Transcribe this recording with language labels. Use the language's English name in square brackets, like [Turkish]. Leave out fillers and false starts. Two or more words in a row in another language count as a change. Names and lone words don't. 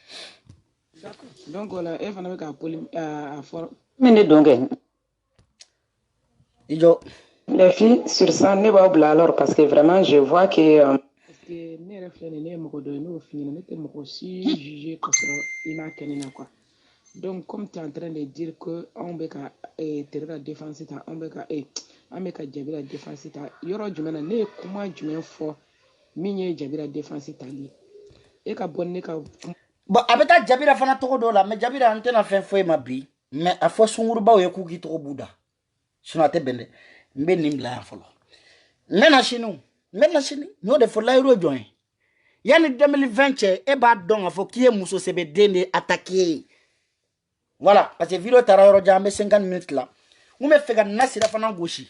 [French] donc voilà [Bambara] e fana bɛ ka poli a fɔ min de don kɛ i jɔ [French] les filles sur ça [Bambara] ne b'aw bila [French] alors parce que vraiment je vois que [Bambara] parce que ne yɛrɛ filɛ nin ne ye mɔgɔ dɔ ye n'o f'i ɲɛna ne tɛ mɔgɔ si juger ka sɔrɔ i m'a kɛ ne na [French] quoi donc comme tu es en train de dire que [Bambara] anw bɛ ka tere ka défense ta anw bɛ ka an bɛ ka Jabi la défense ta yɔrɔ jumɛn na ne ye kuma jumɛn fɔ min ye Jabi la défense tali e ka bɔ ne ka bon a bɛ taa Jabira fana tɔgɔ dɔw la mais Jabira an tɛna fɛn fɔ e ma bi mais a fɔ sungurubaw ye k'u k'i tɔgɔ b'u da sinon a tɛ bɛn dɛ n bɛ nin bila yan fɔlɔ n bɛna sini n y'o de fɔ layiru ye jɔn ye yani 2020 e b'a dɔn k'a fɔ k'i ye muso sɛbɛ den de [French] attaqué voilà parce que [Bambara] vidéo taara yɔrɔ jan an bɛ 50 minutes la n bɛ fɛ ka Nasira fana gosi